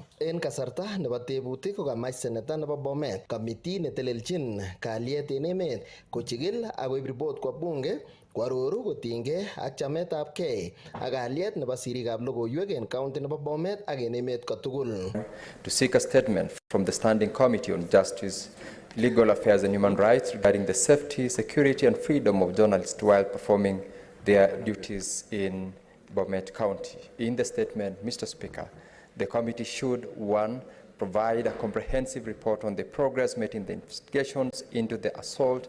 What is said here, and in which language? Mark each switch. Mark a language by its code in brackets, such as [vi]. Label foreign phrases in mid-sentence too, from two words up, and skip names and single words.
[kln] En kasarta nebo tebutik kokamach Senator nebo Bomet committee netelelchin kalyet en emet kochigil akoib report kwa bunge kwaroru kotinygei ak chametabgei ak kalyet nebo sirikab logoiwek en county nebo Bomet ak en emet kotugul. [en] To seek a statement from the Standing Committee on Justice, Legal Affairs and Human Rights regarding the safety, security and freedom of journalists while performing their duties in Bomet County. In the statement, Mr. Speaker, the committee should, 1, provide a comprehensive report on the progress made in the investigations into the assault